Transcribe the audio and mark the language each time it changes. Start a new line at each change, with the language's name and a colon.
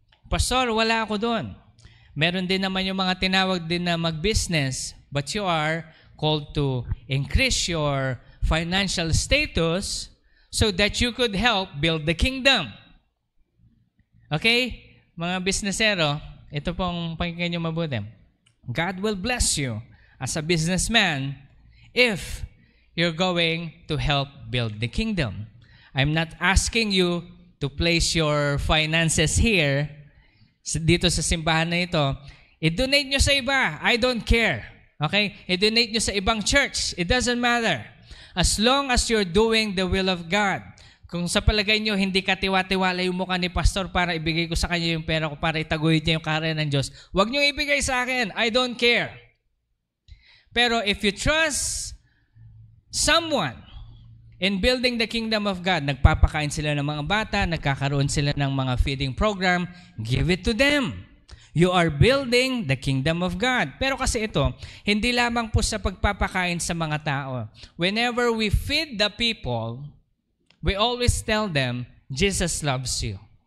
Filipino: Pastor, wala ako doon. Meron din naman yung mga tinawag din na mag-business,
English: but you are called to increase your financial status so that you could help build the kingdom. Okay?
Filipino: Mga businessero, ito pong pakinggan nyo mabuti.
English: God will bless you as a businessman if you're going to help build the kingdom. I'm not asking you to place your finances here,
Filipino: dito sa simbahan na ito. I-donate nyo sa iba.
English: I don't care.
Filipino: Okay? I-donate nyo sa ibang church.
English: It doesn't matter. As long as you're doing the will of God.
Filipino: Kung sa palagay nyo, hindi ka tiwa-tiwala yung mukha ni pastor para ibigay ko sa kanya yung pera ko para itaguyod niya yung karya ng Diyos, huwag nyo ibigay sa akin.
English: I don't care. Pero if you trust someone in building the kingdom of God,
Filipino: nagpapakain sila ng mga bata, nagkakaroon sila ng mga feeding program,
English: give it to them. You are building the kingdom of God.
Filipino: Pero kasi ito, hindi lamang po sa pagpapakain sa mga tao.
English: Whenever we feed the people, we always tell them, Jesus loves you.